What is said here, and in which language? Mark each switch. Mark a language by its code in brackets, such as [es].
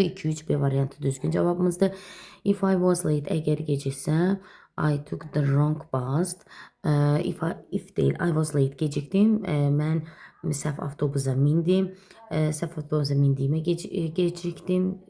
[az] 2, 3, B variantı düzgün cavabımızdır. [en] If I was late, [az] əgər geciksə, [en] I took the wrong bus. If [az] deyil, [en] I was late, [az] gecikdim. Mən səhv avtobusa mindim. Səhv avtobusa mindiyimə gecikdim.